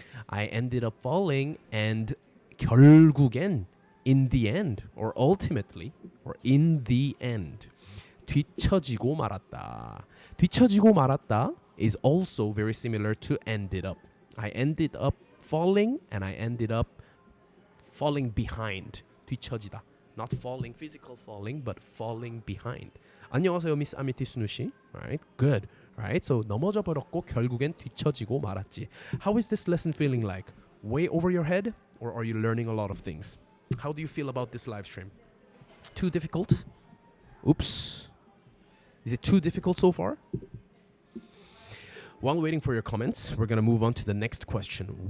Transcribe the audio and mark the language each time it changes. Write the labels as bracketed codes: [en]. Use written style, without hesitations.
[en] I ended up falling and 결국엔 in the end or ultimately or in the end [ko] 뒤처지고 말았다. 뒤처지고 말았다 [en] is also very similar to ended up. I ended up falling and I ended up falling behind. [ko] 뒤처지다. [en] Not falling, physical falling, but falling behind. [ko] 안녕하세요, Miss 아미티스누 씨. [en] Right? Good. Right? [ko] So 넘어져 버렸고 결국엔 뒤처지고 말았지. [en] How is this lesson feeling like? Way over your head or are you learning a lot of things? How do you feel about this live stream? Too difficult? Oops. Is it too difficult so far? While waiting for your comments, we're gonna move on to the next question.